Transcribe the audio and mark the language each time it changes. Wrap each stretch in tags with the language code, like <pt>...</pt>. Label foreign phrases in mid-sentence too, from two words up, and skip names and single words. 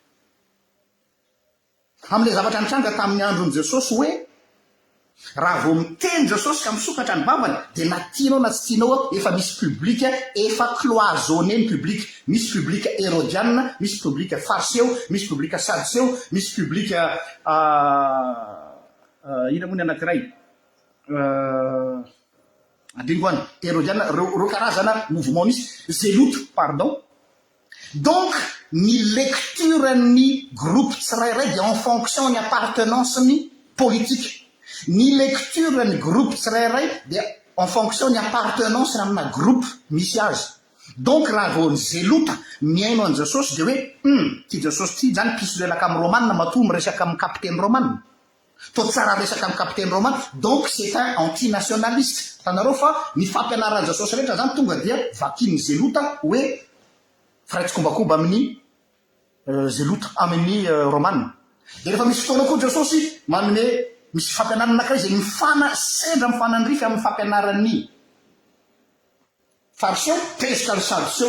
<mg>Amin'ilay zavatra nitranga tamin'ny andron'i Jesosy hoe raha vao miteny Jesosy ka misokatra ny vavany dia na tianao na tsy tianao efa misy public efa cloisonné ny public. Misy public hérodianina, misy public fariseo, misy public sadiseo, misy public ina moa ny anankiray andingo any hérodianina reo karazana mouvement misy zélote pardon. Donc ny lecture ny groupe tsirairay dia</mg> <fr>en fonction</fr> <mg>ny appartenance ny politique. Ny lecture ny groupe tsirairay dia</mg> <fr>en fonction</fr> <mg>ny appartenance amina groupe misy azy. Donc raha vao ny zélota miaino an Jesosy dia hoe ty Jesosy ty zany piso lelaka amin'ny romanina matoa miresaka amin'ny capitaine romanina. Tô tsara resaka amin'ny capitaine romanina.</mg> <fr>Donc c'est un antinationaliste.</fr> <mg>Tanareo fa ny fampianaran'i Jesosy rehetra zany tonga dia vakin'ny zélota hoe firaitsi-kombakomba amin'ny zélota amin'ny romanina. Dia rehefa misy fotoana koa Jesosy manome misy fampianarana anankiray izay sendra mifanandrify amin'ny fampianaran'ny fariseo pesika ny sadiseo.</mg>